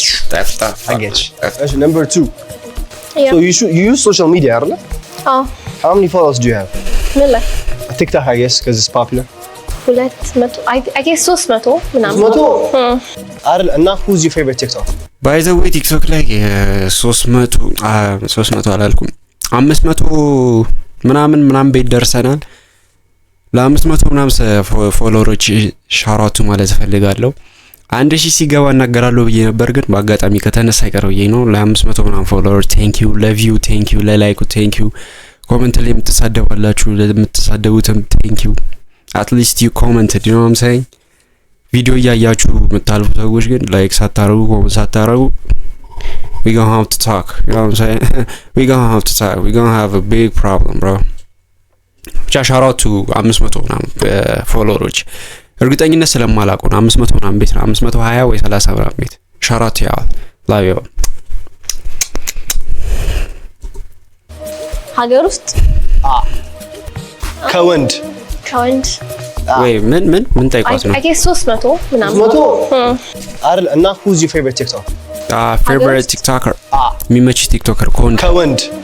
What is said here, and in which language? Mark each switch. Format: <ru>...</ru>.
<en>That's I get you. That's number 2. Yeah. So you use social media, right? Oh. How many followers do you have? Miller. TikTok, I guess, because it's popular. 200 I guess 300 ምናምን 300 እና who's your favorite TikTok?</en> <am>By the way TikTok ላይ 300 አላልኩም 500 ምናምን ቤት ደርሰናል። ለ500 ምናምን ፎሎወሮች ሻራቱ ማለት ፈልጋለሁ። 1000 ሲገባ እናገራለሁ ብዬ ነበር ግን በአጋጣሚ ከተነሳ አይቀርም ብዬ ነው። ለ500 ምናምን ፎሎወር ቴንክ ዩ ለቪው ቴንክ ዩ ለላይኩ ቴንክ ዩ ኮሜንት ላይ የምትሳደባላችሁ ለምትሳደቡትም ቴንክ ዩ</am> <en>at least you commented, you know what I'm saying?</en> <am>ቪዲዮ እያያችሁ የምታልፉ ሰዎች ግን ላይክ ሳታረጉ ኮሜንት ሳታረጉ</am> <en>we gonna have to talk, you know what I'm saying? we gonna have a big problem bro.</en> <am>ብቻ ሻራቱ 500 ምናምን ፎሎወሮች እርግጠኝነት ስለማላውቅ ነው 500 ምናምን ቤት ነው 520 ወይ 30 ምናምን ቤት ሻራቱ ያው ላይቭ ሀገር ውስጥ ከወንድ ወይ ምን ጠይቋት ነው</am> <en>I guess 300 ምናምን 300</en> <am>አይደል እና</am> <en>who's your favorite TikTok?</en> <am>favorite TikToker የሚመች ቲክቶከር ከወንድ</am>